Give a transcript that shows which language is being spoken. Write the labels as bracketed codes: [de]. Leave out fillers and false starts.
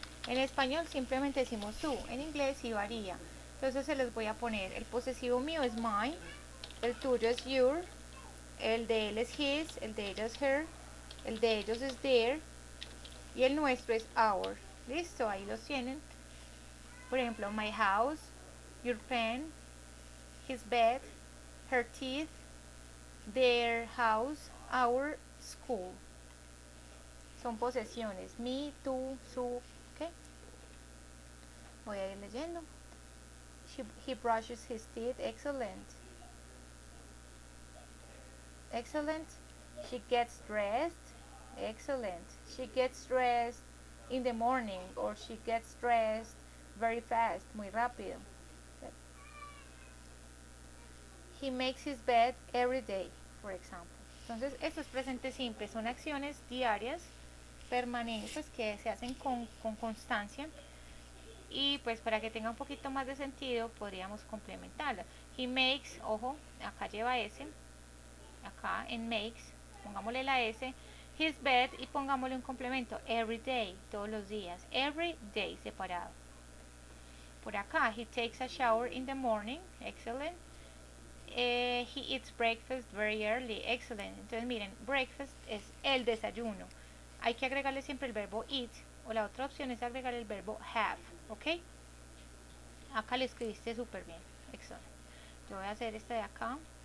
[es] En español simplemente decimos su, en inglés sí varía. Entonces se les voy a poner, el posesivo mío es mine, el tuyo es your, el de él es his, el de ella es her, el de ellos es their y el nuestro es our. Listo, ahí los tienen. [en] Por ejemplo, my house, your pen, his bed, her teeth, their house, our school. [es] Son posesiones, me, tú, su, ¿ok? Voy a ir leyendo. [en] He brushes his teeth, excellent. Excellent. She gets dressed, excellent. She gets dressed in the morning, or she gets dressed very fast, [es] muy rápido. [en] He makes his bed every day, for example. [es] Entonces, esto es presente simple, son acciones diarias, permanentes, que se hacen con constancia y pues para que tenga un poquito más de sentido podríamos complementarla. [en] He makes, [es] ojo, acá lleva S, acá en makes, pongámosle la S, [en] his bed [es] y pongámosle un complemento, [en] every day, [es] todos los días, [en] every day [es] separado. Por acá, [en] he takes a shower in the morning, excellent. He eats breakfast very early, excellent. [es] Entonces miren, breakfast es el desayuno. Hay que agregarle siempre el verbo eat, o la otra opción es agregar el verbo have, ¿ok? Acá le escribiste súper bien, excellent. Yo voy a hacer este de acá.